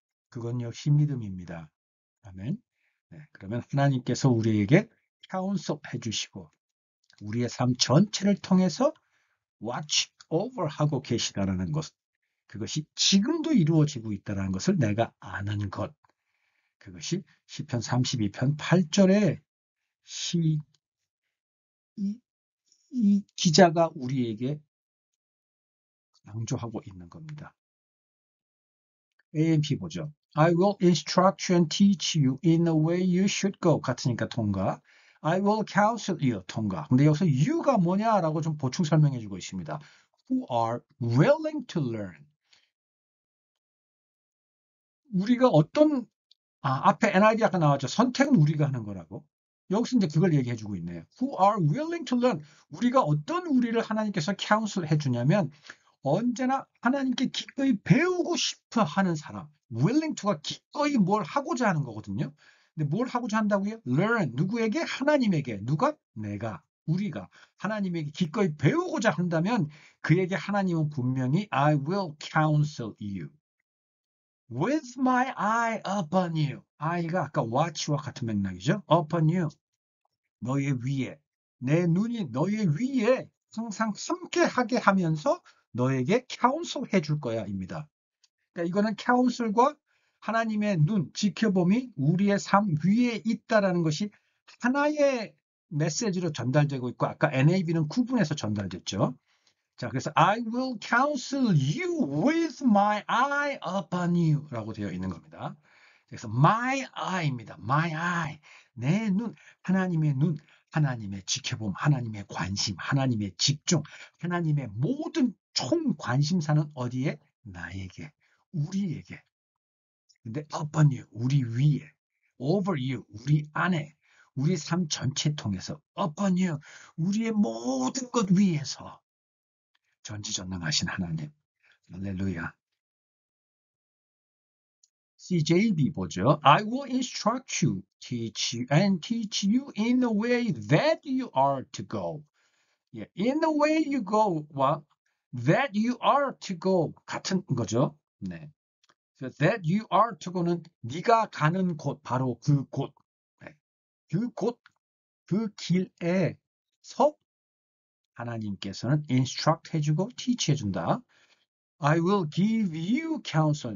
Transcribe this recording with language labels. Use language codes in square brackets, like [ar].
[ko] 그건 역시 믿음입니다. 아멘. 네, 그러면 하나님께서 우리에게 counsel 해주시고 우리의 삶 전체를 통해서 watch over 하고 계시다라는 것, 그것이 지금도 이루어지고 있다는 것을 내가 아는 것, 그것이 시편 32편 8절에 이 기자가 우리에게 강조하고 있는 겁니다. AMP 보죠. [en] I will instruct you and teach you in the way you should go. [ko] 같으니까 통과. [en] I will counsel you. [ko] 통과. 근데 여기서 you가 뭐냐라고 좀 보충 설명해 주고 있습니다. [en] Who are willing to learn. [ko] 우리가 어떤 앞에 NIV 아까 나왔죠. 선택은 우리가 하는 거라고. 여기서 이제 그걸 얘기해 주고 있네요. [en] Who are willing to learn. [ko] 우리가 어떤 우리를 하나님께서 counsel 해 주냐면 언제나 하나님께 기꺼이 배우고 싶어 하는 사람. willing to가 기꺼이 뭘 하고자 하는 거거든요. 근데 뭘 하고자 한다고요? learn. 누구에게? 하나님에게. 누가? 내가. 우리가 하나님에게 기꺼이 배우고자 한다면 그에게 하나님은 분명히 [en] I will counsel you. With my eye upon you. [ko] eye가 아까 watch와 같은 맥락이죠. [en] upon you. [ko] 너의 위에. 내 눈이 너의 위에 항상 함께 하게 하면서 너에게 counsel 해줄 거야 입니다. 그러니까 이거는 counsel과 하나님의 눈, 지켜봄이 우리의 삶 위에 있다라는 것이 하나의 메시지로 전달되고 있고 아까 NAB는 구분해서 전달됐죠. 자, 그래서 [en] I will counsel you with my eye upon you [ko] 라고 되어 있는 겁니다. 그래서 my eye입니다. [en] my eye. [ko] 내 눈, 하나님의 눈, 하나님의 지켜봄, 하나님의 관심, 하나님의 집중, 하나님의 모든 총 관심사는 어디에? 나에게, 우리에게. 근데 [en] upon you, [ko] 우리 위에, [en] over you, [ko] 우리 안에, 우리 삶 전체 통해서 upon you, 우리의 모든 것 위에서 전지전능하신 하나님. 할렐루야. CJB 보죠. [en] I will instruct you, teach you, and teach you in the way that you are to go. [ko] 예, [en] in the way you go와 that you are to go [ko] 같은 거죠. 네. 그래서 [en] that you are to go [ko] 는 네가 가는 곳, 바로 그 곳. 네. 그 곳, 그 길에서 하나님께서는 instruct 해주고 teach 해준다. [en] I will give you counsel.